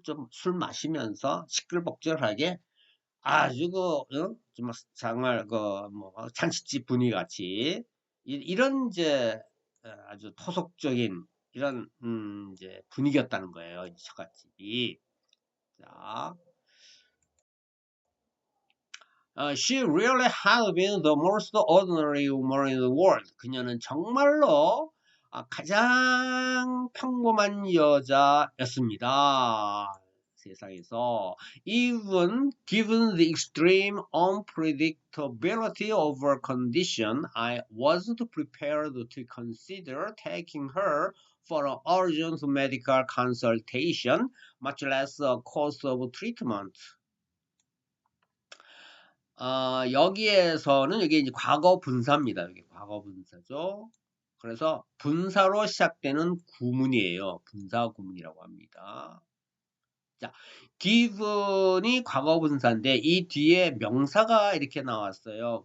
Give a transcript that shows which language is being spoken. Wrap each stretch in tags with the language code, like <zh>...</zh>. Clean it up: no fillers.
<ko>술 마시면서 시끌벅적하게 아주 정말 뭐 잔치집 분위기 같이 이런 이제 아주 토속적인 이런 이제 분위기였다는 거예요. 이 처갓집이.</ko> <en>자, she really had been the most ordinary woman in the world.</en> <ko>그녀는 정말로 가장 평범한 여자였습니다. 세상에서.</ko> <en>Even given the extreme unpredictability of her condition, I wasn't prepared to consider taking her for an urgent medical consultation, much less a course of treatment.</en> <ko>여기에서는 이게 이제 과거 분사입니다. 여기 과거 분사죠. 그래서 분사로 시작되는 구문이에요. 분사 구문이라고 합니다. 자, given이 과거 분사인데 이 뒤에 명사가 이렇게 나왔어요.</ko>